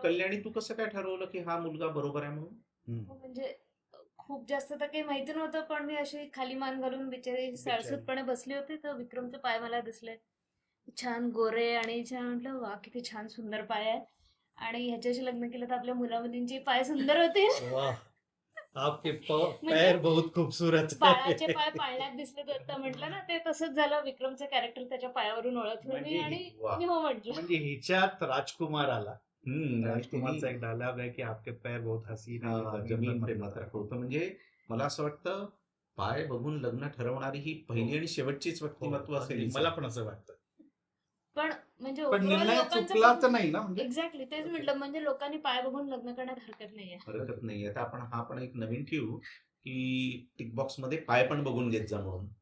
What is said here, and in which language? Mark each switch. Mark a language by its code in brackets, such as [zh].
[mr] कल्याणी तू कसं काय ठरवलं की हा मुलगा बरोबर आहे म्हणून? म्हणजे खूप जास्त तर काही माहिती नव्हतं, पण मी अशी खाली मान घालून बिचारी साळसूतपणे बसली होती, तर विक्रमचे पाय मला दिसले. छान गोरे आणि छान, म्हटलं वा किती छान सुंदर पाय आहे, आणि ह्याच्याशी लग्न केलं तर आपल्या मुला मुलींचे पाय सुंदर होतील. [hi] वाह, आपके पैर बहुत खूबसूरत [mr] बाळाचे पाय पाळण्यात दिसले तर म्हटलं ना, ते तसंच झालं. विक्रमचं कॅरेक्टर त्याच्या पायावरून ओळखलं मी, म्हणजे आणि वा. मी हो म्हटलं. म्हणजे हिच्यात राजकुमार आला. आणि राजकुमारचा तिने- एक डायलॉग आहे की [hi] आपके पैर बहुत हसीन है, [mr] हा, जमीन प्रेमात राखवतं. म्हणजे मला असं वाटतं पाय बघून लग्न ठरवणारी ही पहिली आणि शेवटचीच व्यक्तिमत्व असेल. मला पण असं वाटतं. पण म्हणजे पण [en] overall [mr] निर्णय लोकांचं चुकला पण- तर नाही ना, म्हणजे एक्झॅक्टली तेच म्हटलं. म्हणजे लोकांनी पाय बघून लग्न करण्यात हरकत नाहीये. हरकत नाहीये. आता आपण हा पण एक नवीन ठेवू की टिक बॉक्स मध्ये पाय पण बघून घेत जा म्हणून.